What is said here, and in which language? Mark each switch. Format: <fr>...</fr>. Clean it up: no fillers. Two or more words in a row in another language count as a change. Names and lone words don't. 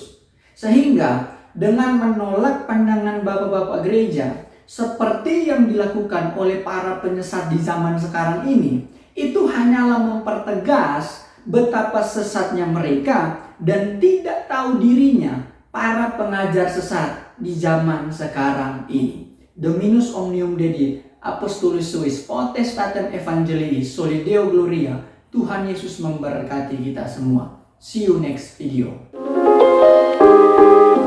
<id>Sehingga dengan menolak pandangan bapak-bapak gereja seperti yang dilakukan oleh para penyesat di zaman sekarang ini, itu hanyalah mempertegas betapa sesatnya mereka dan tidak tahu dirinya para pengajar sesat di zaman sekarang ini.</id> <la>Dominus omnium dedit, Apostolis suis potestatem evangelii solideo gloria.</la> <id>Tuhan Yesus memberkati kita semua.</id> <en>See you next video.</en>